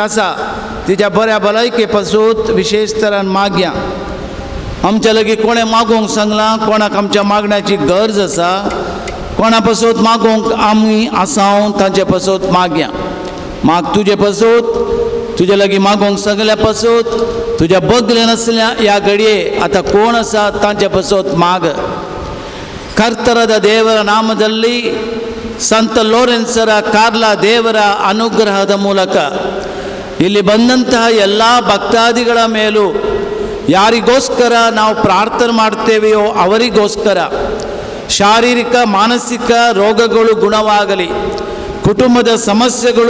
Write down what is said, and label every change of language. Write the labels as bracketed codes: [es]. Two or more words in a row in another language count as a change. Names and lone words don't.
[kok] आसा तिच्या बऱ्या भलायके पासून विशेष तरान मागया आमच्या लागीं कोणें मागोवंक सांगलां कोणाक आमच्या मागण्याची गरज आसा कोणा पासून मागोवंक आमी आसाव तांचे पासून मागया माग तुजे पासून तुजे लागीं मागोवंक सगल्या पासून तुज्या बगले नासल्या ह्या घडये आतां कोण आसा तांचे पासून माग [kn] ಕರ್ತರದ ದೇವರ ನಾಮದಲ್ಲಿ ಸಂತ ಲೋರೆನ್ಸರ ಕಾರ್ಲಾ ದೇವರ ಅನುಗ್ರಹದ ಮೂಲಕ ಇಲ್ಲಿ ಬಂದಂತಹ ಎಲ್ಲ ಭಕ್ತಾದಿಗಳ ಮೇಲೂ ಯಾರಿಗೋಸ್ಕರ ನಾವು ಪ್ರಾರ್ಥನೆ ಮಾಡ್ತೇವೆಯೋ ಅವರಿಗೋಸ್ಕರ ಶಾರೀರಿಕ ಮಾನಸಿಕ ರೋಗಗಳು ಗುಣವಾಗಲಿ ಕುಟುಂಬದ ಸಮಸ್ಯೆಗಳು